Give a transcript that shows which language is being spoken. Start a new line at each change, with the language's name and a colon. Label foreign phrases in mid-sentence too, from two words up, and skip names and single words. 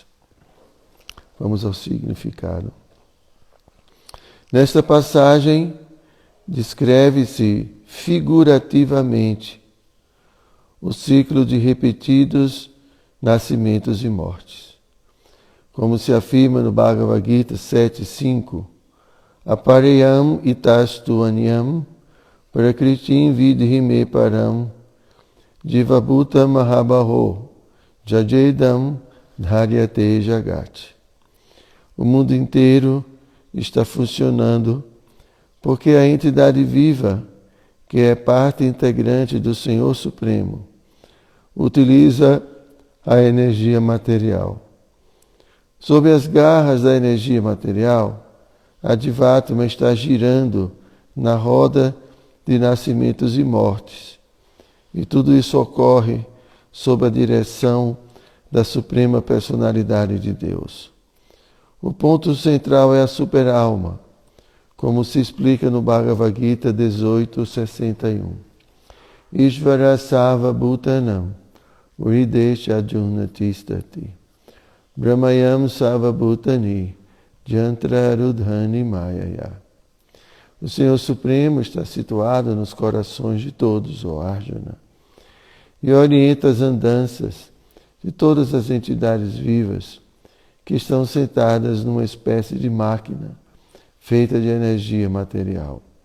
Portuguese: Vamos ao significado. Nesta passagem, descreve-se figurativamente o ciclo de repetidos nascimentos e mortes. Como se afirma no Bhagavad Gita 7.5,
Sanskrit: Apareyam itastu anyam prakritim vidhime param divabhuta mahabaho jajedam dharyate jagat.
Portuguese: O mundo inteiro está funcionando porque a entidade viva, que é parte integrante do Senhor Supremo, utiliza a energia material. Sob as garras da energia material, a Jivatma está girando na roda de nascimentos e mortes. E tudo isso ocorre sob a direção da Suprema Personalidade de Deus. O ponto central é a superalma, como se explica no Bhagavad Gita 18.61.
Sanskrit: Ishvara Sava Bhutanam Uridesha Arjuna Tistati Brahmayam Sava Bhutani Jantra Rudhani Mayaya.
Portuguese: O Senhor Supremo está situado nos corações de todos, ó Arjuna. e orienta as andanças de todas as entidades vivas que estão sentadas numa espécie de máquina feita de energia material.